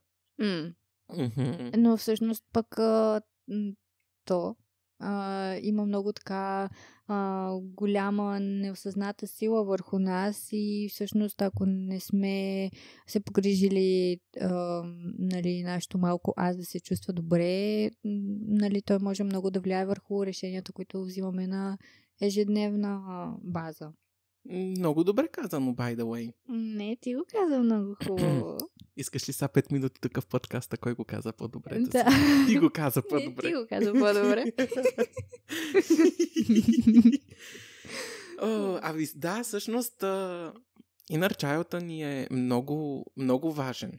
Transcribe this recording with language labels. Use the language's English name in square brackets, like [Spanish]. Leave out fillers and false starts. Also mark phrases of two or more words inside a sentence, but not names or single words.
[Bulgarian] Но всъщност пък има много така голяма неосъзната сила върху нас и всъщност ако не сме се погрижили нашето малко аз да се чувства добре, той може много да влияе върху решенията, които взимаме на ежедневна база. Много добре казано, [English] by the way. [Bulgarian] Не, ти го каза много хубаво. Искаш ли са 5 минути такъв подкаст, а кой го каза по-добре? Да. Ти го каза по-добре. Не, ти го каза по-добре. Да, всъщност [English] inner child [Bulgarian] ни е много, много важен.